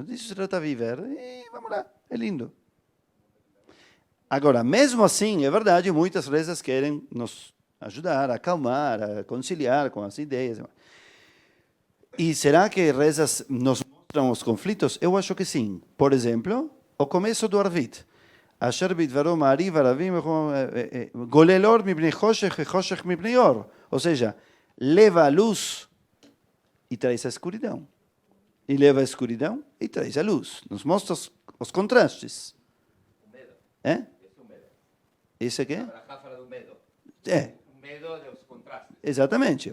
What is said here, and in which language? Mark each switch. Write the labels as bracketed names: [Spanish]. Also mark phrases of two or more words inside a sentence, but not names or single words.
[Portuguese] Disso se trata de viver e vamos lá, é lindo. Agora, mesmo assim, é verdade, muitas rezas querem nos ajudar a acalmar, a conciliar com as ideias. E será que rezas nos mostram os conflitos? Eu acho que sim. Por exemplo, o começo do Arvit. [Hebrew] אשר בדברו מעריב ערבים גולל אור מפני חשך וחשך מפני אור. [Portuguese] Ou seja, leva a luz e traz a escuridão. E leva a escuridão e traz a luz. Nos mostra os contrastes. É? Esse aqui? É. Exatamente.